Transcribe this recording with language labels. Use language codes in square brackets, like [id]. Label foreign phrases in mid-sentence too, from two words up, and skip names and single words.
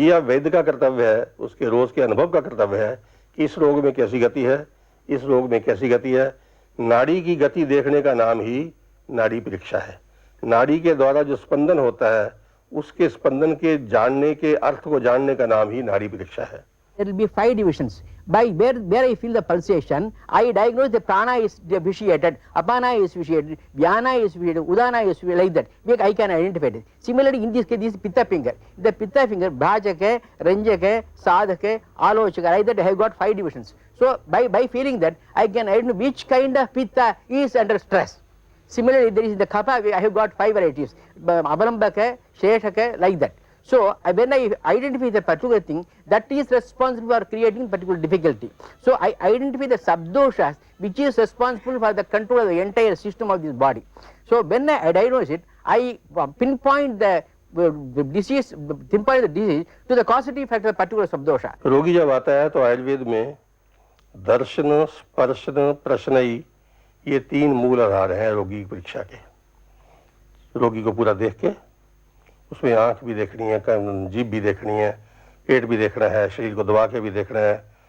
[hi] यह वैद्य का कर्तव्य है, उसके रोज के अनुभव का कर्तव्य है कि इस रोग में कैसी गति है, इस रोग में कैसी गति है। नाड़ी की गति देखने का नाम ही नाड़ी परीक्षा है। नाड़ी के द्वारा जो स्पंदन होता है, उसके स्पंदन के जानने के अर्थ को जानने का नाम ही नाड़ी परीक्षा है। [en] There will be 5 divisions. By where I feel the pulsation, I diagnose the prana is vitiated, apana is vitiated, vyana is vitiated, udana is vitiated, like that. I can identify it. Similarly, in this case, this is pitta finger. The pitta finger, [hi] भाजक है, रंजक है, साधक है, आलोचक, [en] like that I have got 5 divisions. So by feeling that, I can identify which kind of pitta is under stress. Similarly, there is the kapha, I have got 5 varieties, [hi] अवलम्बक है, श्लेषक है, [en] like that. So when I identify the particular thing, that is responsible for creating particular difficulty. So I identify the subdoshas which is responsible for the control of the entire system of this body. So when I diagnose it, I pinpoint the disease to the causative factor of particular subdosha. [hi] रोगी जब आता है तो आयुर्वेद में दर्शन, स्पर्शन, प्रश्नयी, ये 3 मूल आधार हैं रोगी की परीक्षा के। रोगी को पूरा देख के उसमें आंख भी देखनी है, जीभ भी देखनी है, पेट भी देखना है, शरीर को दबा के भी देखना है।